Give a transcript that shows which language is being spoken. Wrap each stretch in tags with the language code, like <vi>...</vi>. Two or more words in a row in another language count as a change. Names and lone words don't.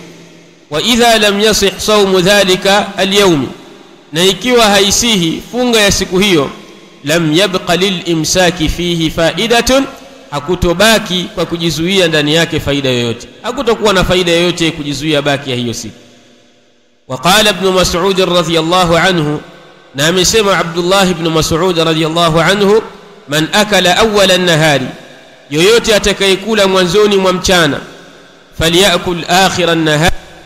<ar>وإذا لم يصح صوم ذلك اليوم,</ar> <sw>na ikiwa haisihi funga ya siku hiyo,</sw> <ar>لم يبق للإمساك فيه فائدة,</ar> <sw>hakutobaki kwa kujizuia ndani yake faida yoyote. Hakutokuwa na faida yoyote kujizuia baki ya hiyo siku.</sw> <ar>وقال ابن مسعود رضي الله عنه، نعم سمع عبد الله بن مسعود رضي الله عنه، من أكل أول النهار،</ar> <sw>yoyote atakayekula mwanzoni mwa mchana,</sw> <ar>فليأكل آخر النهار</ar>